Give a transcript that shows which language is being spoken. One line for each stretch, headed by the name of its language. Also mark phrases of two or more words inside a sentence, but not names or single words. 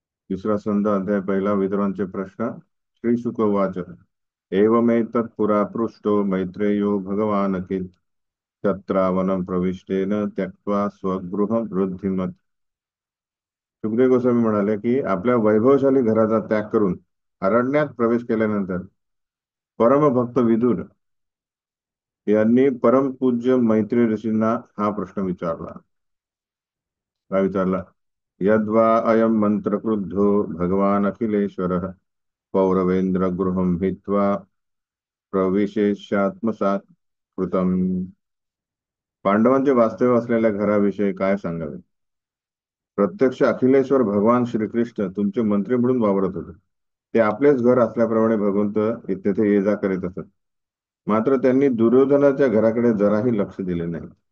Marathi: तिसरा संध अध्याय पहिला विद्वांचे प्रश्न.
Sanskrit: श्री शुक उवाच. एवमेतत् पुरा पृष्टो मैत्रेयो भगवान् किल तत्रावनं प्रविष्टेन त्यक्त्वा स्वगृहं वृद्धिमत.
Marathi: सुखदेव गोस्वामी म्हणाले की आपल्या वैभवशाली घराचा त्याग करून अरण्यात प्रवेश केल्यानंतर परमभक्त विदुर यांनी परमपूज्य मैत्री ऋषींना हा प्रश्न विचारला. काय विचारला?
Sanskrit: यद्वा अयं मंत्र क्रुद्धो भगवान अखिलेश्वरः पौरवेंद्र गृहं भित्वा प्रविशेष्यात्मसात कृतम.
Marathi: पांडवांचे वास्तव्य असलेल्या घराविषयी काय सांगावे? प्रत्यक्ष अखिलेश्वर भगवान श्रीकृष्ण तुमचे मंत्री म्हणून वावरत होते. ते आपलेच घर असल्याप्रमाणे भगवंत तेथे ये जा करीत असत. मात्र त्यांनी दुर्योधनाच्या घराकडे जराही लक्ष दिले नाही.